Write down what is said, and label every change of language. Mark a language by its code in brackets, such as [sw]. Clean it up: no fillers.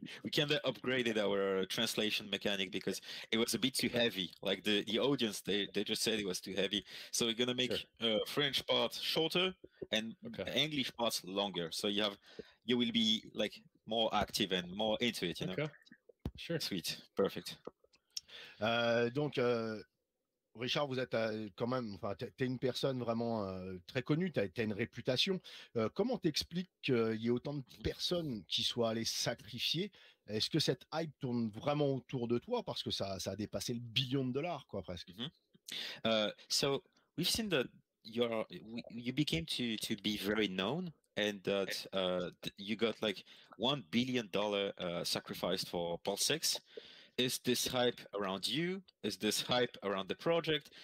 [en] We kinda upgraded our translation mechanic because it was a bit too heavy. Like the audience, they just said it was too heavy. So we're gonna make French part shorter and Okay. English parts longer. So you will be like more active and more into it. You know. Okay. Sure. Sweet. Perfect. [fr] Donc, Richard, vous êtes quand même, enfin, t'es une personne vraiment très connue, t'as une réputation. Comment t'expliques qu'il y ait autant de personnes qui soient allées sacrifier? Est-ce que cette hype tourne vraiment autour de toi? Parce que ça a dépassé le billion de dollars, quoi, presque. [en] So we've seen that you became to be very known, and that you got like $1 billion sacrificed for PulseX. Is this hype around you? Is this hype around the project?